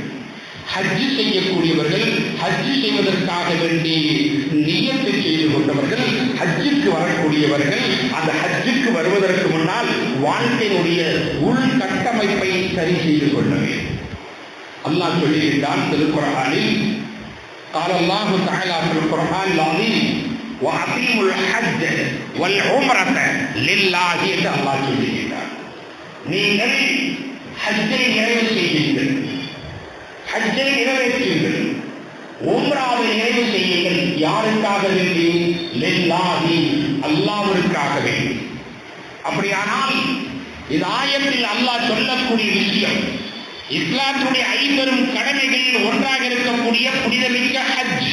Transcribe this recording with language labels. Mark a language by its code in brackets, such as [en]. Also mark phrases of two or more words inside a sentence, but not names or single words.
[ta] ஹஜ் செய்யக்கூடியவர்கள், ஹஜ் செய்வதற்காக வேண்டி நியத்து செய்து கொண்டவர்கள், ஹஜ்ஜுக்கு வரக்கூடியவர்கள், அந்த ஹஜ்ஜுக்கு வருவதற்கு முன்னால் வாழ்க்கையினுடைய உள்கட்டமைப்பை சரி செய்து கொள்ள வேண்டும். அல்லாஹ் சொல்லுகின்றான் திருக்குர்ஆனில், [ar] قال الله تعالى في القرآن العظيم وأقيموا الحج والعمرة لله. [ta] என்று அல்லாஹ் சொல்லுகின்றார், நீங்கள் ஹஜ்ஜை நிறைவு செய்யுங்கள், ஹஜ்ஜை நிறைவேற்றுங்கள், உம்ராவை நிறைவு செய்யுங்கள். யாருக்காக வேண்டி? லில்லாஹி, அல்லாஹ்விற்காக வேண்டி. அப்படியானால் இந்த ஆயத்தில் அல்லாஹ் சொல்லக்கூடிய விஷயம், இஸ்லாத்துடைய 50 கடமைகளில் ஒன்றாக இருக்கக்கூடிய புனிதமிக்க ஹஜ்.